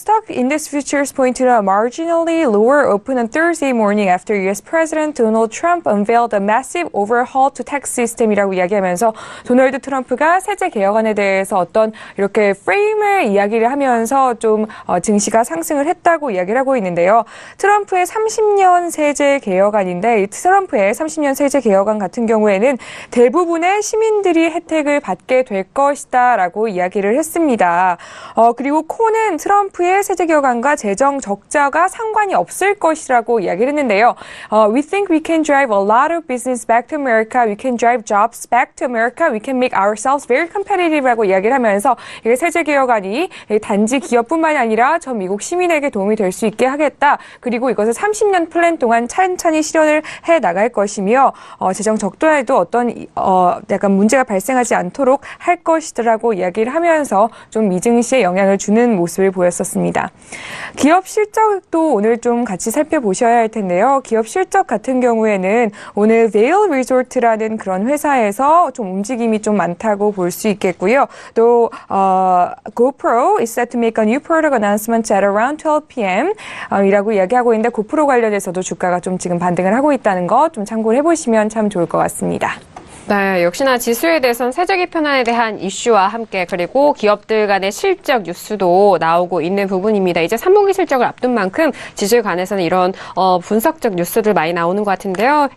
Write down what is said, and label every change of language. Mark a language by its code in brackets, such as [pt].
[en] stock index futures point to a marginally lower open on Thursday morning after U.S. President Donald Trump unveiled a massive overhaul to tax system [ko] 이라고 이야기하면서 도널드 트럼프가 세제 개혁안에 대해서 어떤 이렇게 프레임을 이야기를 하면서 좀 증시가 상승을 했다고 이야기를 하고 있는데요. 트럼프의 30년 세제 개혁안인데 이 트럼프의 30년 세제 개혁안 같은 경우에는 대부분의 시민들이 혜택을 받게 될 것이다라고 이야기를 했습니다. 그리고 코는 트럼프의 세제 개혁안과 재정 적자가 상관이 없을 것이라고 이야기를 했는데요. [en] We think we can drive a lot of business back to America. We can drive jobs back to America. We can make ourselves very competitive [ko] 라고 이야기를 하면서 이게 세제 개혁안이 단지 기업뿐만이 아니라 전 미국 시민에게 도움이 될 수 있게 하겠다. 그리고 이것을 30년 플랜 동안 찬찬히 실현을 해 나갈 것이며 재정 적자에도 어떤 약간 문제가 발생하지 않도록 할 것이라고 이야기를 하면서 좀 미증시에 영향을 주는 모습을 보였었습니다. 기업 실적도 오늘 좀 같이 살펴보셔야 할 텐데요. 기업 실적 같은 경우에는 오늘 베일 리조트라는 그런 회사에서 좀 움직임이 좀 많다고 볼 수 있겠고요. [en] 또 GoPro is set to make a new product announcement at around 12 p.m. [ko] 이라고 이야기하고 있는데 고프로 관련해서도 주가가 좀 지금 반등을 하고 있다는 거 좀 참고를 해보시면 참 좋을 것 같습니다. 네, 역시나 지수에 대해서는 세제 개편안에 대한 이슈와 함께 그리고 기업들 간의 실적 뉴스도 나오고 있는 부분입니다. 이제 3분기 실적을 앞둔 만큼 지수에 관해서는 이런 분석적 뉴스들 많이 나오는 것 같은데요.